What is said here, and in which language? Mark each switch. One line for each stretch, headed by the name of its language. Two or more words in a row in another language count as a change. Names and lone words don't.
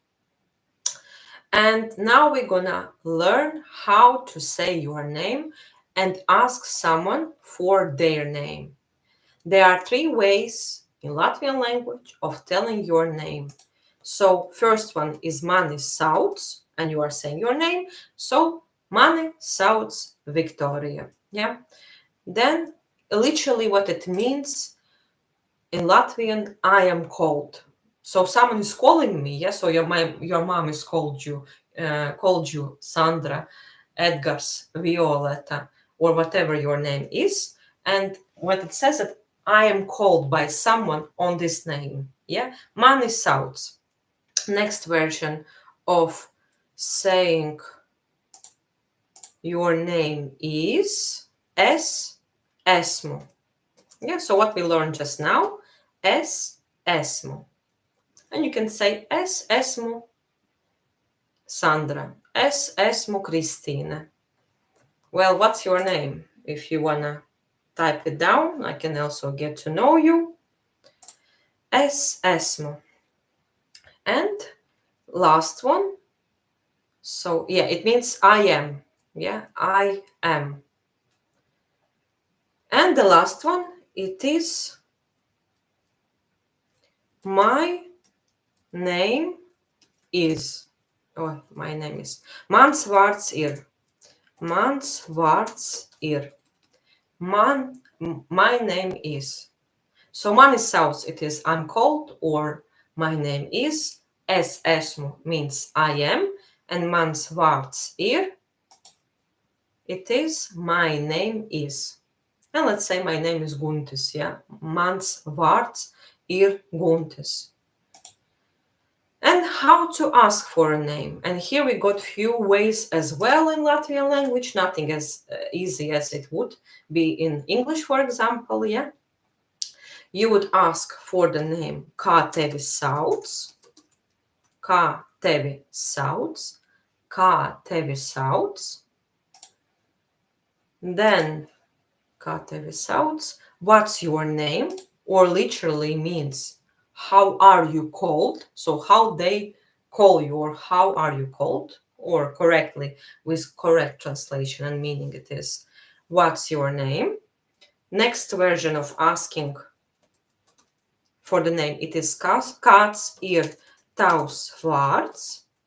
English: And now we're gonna learn how to say your name and ask someone for their name. There are 3 ways in Latvian language of telling your name. So first one is
Latvian: mani sauc,
English: and you are saying your name.
Latvian: So mani sauc Victoria. Yeah.
English: Then literally what it means in Latvian, I am called. So someone is calling me, yes. So your mom is called you Sandra, Edgars, Violeta, or whatever your name is. And what it says that I am called by someone on this name. Yeah,
Latvian: mani sauc.
English: Next version of saying your name is
Latvian: es esmu.
English: Yeah, so what we learned just now,
Latvian: es esmu.
English: And you can say
Latvian: es esmu Sandra, es esmu Kristīne.
English: Well, what's your name? If you wanna type it down, I can also get to know you.
Latvian: Es esmu.
English: And last one. So yeah, it means I am. Yeah, I am. And the last one, it is my name is. Oh, my name is.
Latvian: Mans vārds ir. Mans vārds ir.
English: My name is.
Latvian: So mani sauc,
English: it is I'm called, or my name is.
Latvian: Es esmu
English: means I am, and
Latvian: mans vārds ir,
English: it is my name is. And let's say my name is Guntis, yeah.
Latvian: Mans vārds ir Guntis.
English: And how to ask for a name. And here we got few ways as well in Latvian language, nothing as easy as it would be in English, for example, yeah. You would ask for the name
Latvian: kā tevi sauc, kā tevi sauc, kā tevi sauc. Then, kā tevi sauc,
English: what's your name, or literally means how are you called, so how they call you, or how are you called, or correctly with correct translation and meaning it is what's your name. Next version of asking for the name, it is
Latvian: kāds ir tavs vārds.